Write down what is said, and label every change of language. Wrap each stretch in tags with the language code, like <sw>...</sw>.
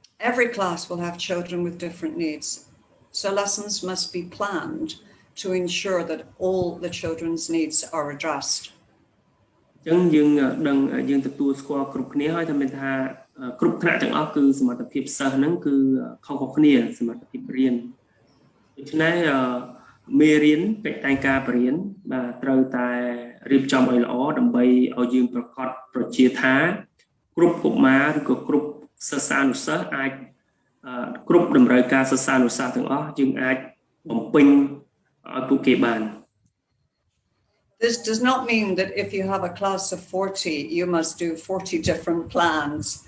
<en>Every class will have children with different needs, so lessons must be planned to ensure that all the children's needs are addressed.</en> <km>អញ្ចឹងយើងទទួលស្គាល់គ្រប់គ្នាហើយថាមានថាគ្រប់ថ្នាក់ទាំងអស់គឺសមត្ថភាពសិស្សហ្នឹងគឺខុសៗគ្នាសមត្ថភាពរៀនដូច្នេះមេរៀនកិច្ចតែងការបរៀនបាទត្រូវតែរៀបចំឲ្យល្អដើម្បីឲ្យយើងប្រកាសប្រជាថាគ្រប់កុមារឬក៏គ្រប់សិស្សានុសិស្សអាចគ្រប់តម្រូវការសិស្សានុសិស្សទាំងអស់យើងអាចបំពេញឲ្យពួកគេបាន</km> <en>This does not mean that if you have a class of 40, you must do 40 different plans.</en>